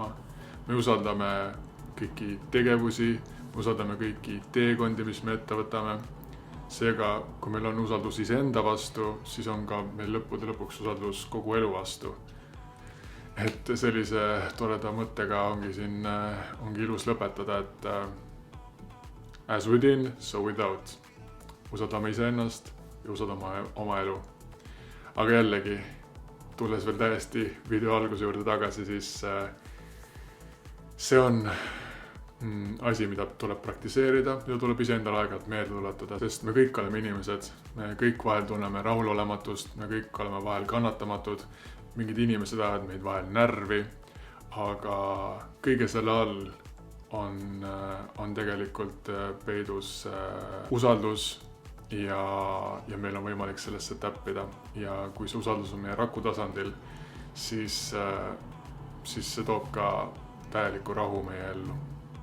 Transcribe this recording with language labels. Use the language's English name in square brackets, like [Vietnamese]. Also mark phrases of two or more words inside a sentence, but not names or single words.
[Estonian] Me usaldame kõiki tegevusi, me usaldame kõiki teekondi, mis me ette võtame. Seega, kui meil on usaldus iseenda vastu, siis on ka meil lõppude lõpuks usaldus kogu elu vastu. et sellise toreda mõttega ongi ilus lõpetada, et [English] as within, so without. [Estonian] Usaldame iseennast ja usaldame oma elu. Aga jällegi, tulles veel täiesti video alguse juurde tagasi, siis see on asi, mida tuleb praktiseerida, mida tuleb iseendale aeg-ajalt meelde tuletada, sest me kõik oleme inimesed, me kõik vahel tunneme rahulolematust, me kõik oleme vahel kannatamatud, mingid inimesed ajavad meid vahel närvi, aga kõige selle all on tegelikult peidus usaldus ja meil on võimalik sellesse täppida ja kui see usaldus on meie raku tasandil, siis see toob ka täieliku rahu meie ellu.